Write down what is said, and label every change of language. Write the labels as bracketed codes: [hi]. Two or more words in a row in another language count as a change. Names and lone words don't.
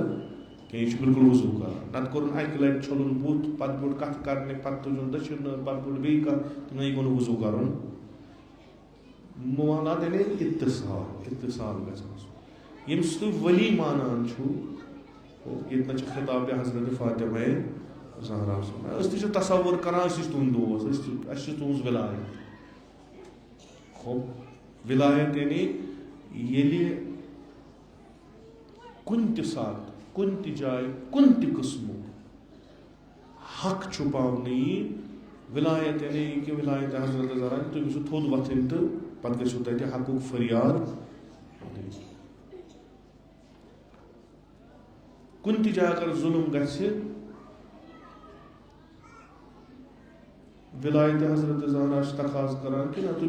[ks] کینٛہہ یہِ چھُ بِلکُل وضوٗ کران نتہٕ کوٚرُن اَکہِ لٹہِ چھوٚلُن بُتھ پتہٕ بیوٗٹھ کتھٕ کرنہِ پتہٕ تُجُن دٔچھِنۍ نٔر پتہٕ بیوٗٹھ بیٚیہِ کتھ نہ یہِ گوٚو نہٕ وضوٗ کرُن مُوالات یعنی اتصال گژھِ گژھُن ییٚمِس تُہۍ ؤلی مانان چھُو ییٚتہِ چھِ خطاب حضرت فاطمہ زہرا أسۍ تہِ چھِ تصوُر کران أسۍ چھِ تُہُنٛد دوس اَسہِ چھِ تُہٕنٛز وِلایت خوب وِلایت یعنی ییٚلہِ کُنہِ تہِ ساتہٕ کُنہِ تہِ جایہِ کُنہِ تہِ قٕسمُک حق چھُپاونہٕ یی وِلایت یعنی یہِ کہِ وِلایت حضرت زہرا تُہۍ گٔژھِو تھوٚد وۄتھٕنۍ تہٕ پتہٕ گٔژھِو تَتہِ حقُک فریاد کُنہِ تہِ جایہِ اگر ظُلم گژھِ وِلایت حضرت زہرا چھِ تقاض کران کہِ نہ تُہۍ